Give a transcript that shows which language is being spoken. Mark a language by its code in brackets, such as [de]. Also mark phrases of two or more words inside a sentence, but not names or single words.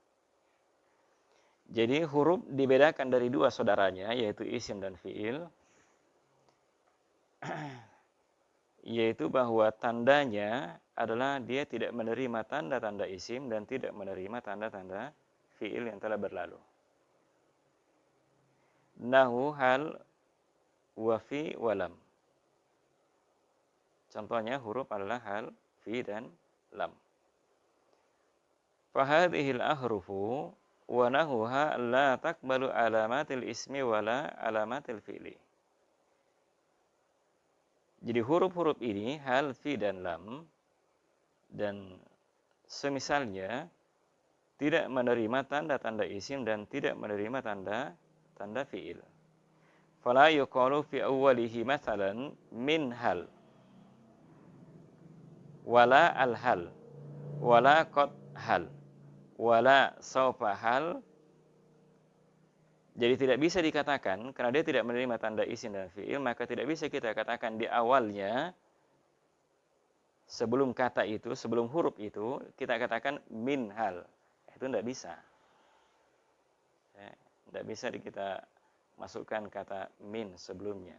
[id] Jadi huruf dibedakan dari dua saudaranya, yaitu isim dan fi'il, yaitu bahwa tandanya adalah dia tidak menerima tanda-tanda isim dan tidak menerima tanda-tanda fi'il yang telah berlalu. [ar] نحو هل وفي ولم. [id] Contohnya huruf adalah hal, fi dan lam. [ar] فهذه الأحرف ونحوها لا تقبل علامات الاسم ولا علامات الفعل. [id] Jadi huruf-huruf ini, hal, fi, dan lam, dan semisalnya tidak menerima tanda-tanda isim dan tidak menerima tanda fi'il. [ar] فلا يقال في أوله مثلا من هل ولا الهل ولا قد هل ولا سوف هل. [id] Jadi tidak bisa dikatakan, karena dia tidak menerima tanda isim dan fi'il, maka tidak bisa kita katakan di awalnya, sebelum kata itu, sebelum huruf itu, kita katakan [ar] من هل. [id] Itu tidak bisa. Tidak bisa kita masukkan kata min sebelumnya.